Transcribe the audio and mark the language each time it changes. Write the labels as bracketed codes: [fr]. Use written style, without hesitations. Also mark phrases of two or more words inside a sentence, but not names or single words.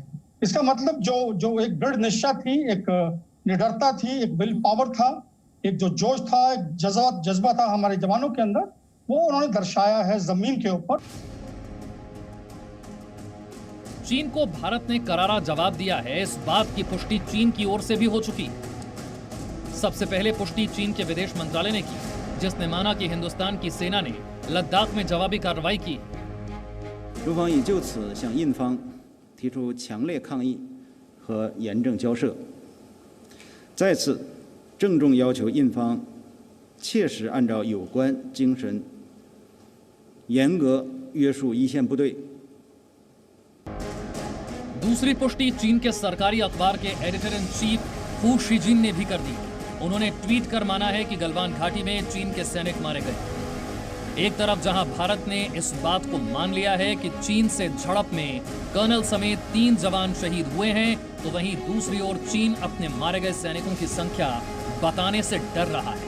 [hi] इसका मतलब जो एक दृढ़ निश्चय थी, एक निडरता थी, एक [en] will power [hi] था, एक जो जोश था, एक जज्बा था हमारे जवानों के अंदर, वो उन्होंने दर्शाया है जमीन के ऊपर। चीन को भारत ने करारा जवाब दिया है, इस बात की पुष्टि चीन की ओर से भी हो चुकी। सबसे पहले पुष्टि चीन के विदेश मंत्रालय ने की, जिसने माना कि हिंदुस्तान की सेना ने लद्दाख में जवाबी कार्रवाई की। [zh] 中方已就此向印方提出强烈抗议和严正交涉，再次郑重要求印方切实按照有关精神，严格约束一线部队。 [hi] दूसरी पुष्टि चीन के सरकारी अखबार के [en] editor in chief [hi] हू शिजिन ने भी कर दी। उन्होंने ट्वीट कर माना है कि गलवान घाटी में चीन के सैनिक मारे गए। एक तरफ जहां भारत ने इस बात को मान लिया है कि चीन से झड़प में कर्नल समेत 3 जवान शहीद हुए हैं, तो वहीं दूसरी ओर चीन अपने मारे गए सैनिकों की संख्या बताने से डर रहा है।